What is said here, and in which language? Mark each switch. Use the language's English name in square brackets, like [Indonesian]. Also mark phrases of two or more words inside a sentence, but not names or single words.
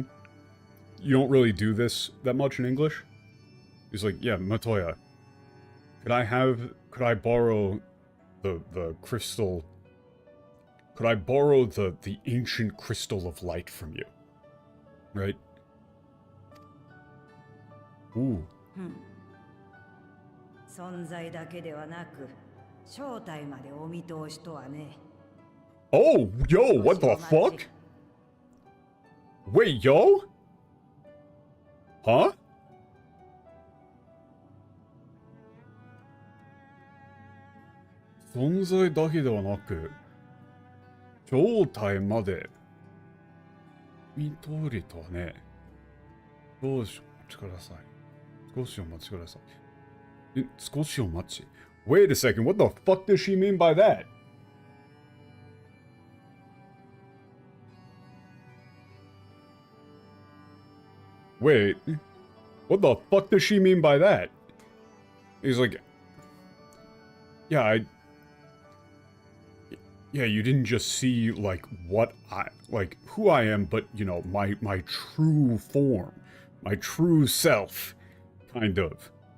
[English] You don't really do this that much in English. He's like, yeah, Matoya, could I borrow the crystal, could I borrow the ancient crystal of light from you? Right? Ooh. [Japanese] 存在だけではなく正体までお見通しとはね。 [English] Oh, yo, what the fuck? Wait, yo? Huh? [Japanese] 存在だけではなく、正体まで見取りとはね. ドウショお待ちください. 少しお待ちください。少しお待ち. [English] Wait a second, what the fuck does she mean by that? Wait, what the fuck does she mean by that? He's like, yeah, yeah, you didn't just see, like, who I am, but, you know, my true form, my true self, kind of.